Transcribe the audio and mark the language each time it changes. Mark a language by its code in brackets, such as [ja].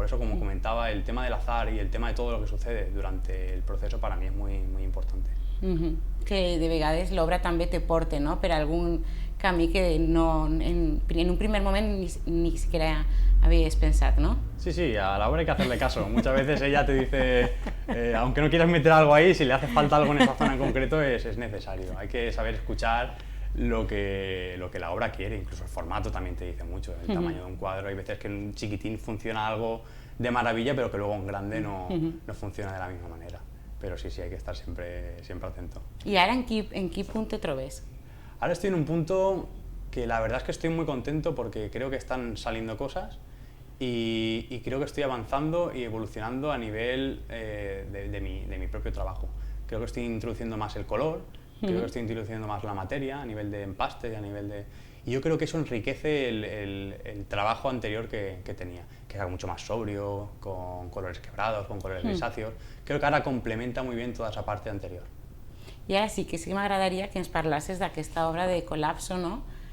[es] Por eso, como comentaba, el tema del azar y el tema de todo lo que sucede durante el proceso para mí es muy, muy importante. [ca] Que de vegades l'obra també te porta, no? Per algun camí que en un primer moment [es] ni siquiera habías pensado, ¿no? Sí, a la obra hay que hacerle caso. Muchas veces ella te dice, aunque no quieras meter algo ahí, si le hace falta algo en esa zona en concreto es necesario. Hay que saber escuchar lo que la obra quiere, incluso el formato también te dice mucho, el tamaño de un cuadro. Hay veces que en un chiquitín funciona algo de maravilla, pero que luego en grande no funciona de la misma manera. Pero sí, hay que estar siempre atento. ¿Y ahora en qué punto te trobes? Ahora estoy en un punto que la verdad es que estoy muy contento porque creo que están saliendo cosas y creo que estoy avanzando y evolucionando a nivel de mi propio trabajo. Creo que estoy introduciendo más el color, creo que estoy introduciendo más la materia a nivel de empaste, y yo creo que eso enriquece el trabajo anterior que tenía, que era mucho más sobrio, con colores quebrados, con colores grisáceos. Creo que ahora complementa muy bien toda esa parte anterior. [ca] I ara sí que m'agradaria que ens parlasses d'aquesta obra de Col·lapso, no?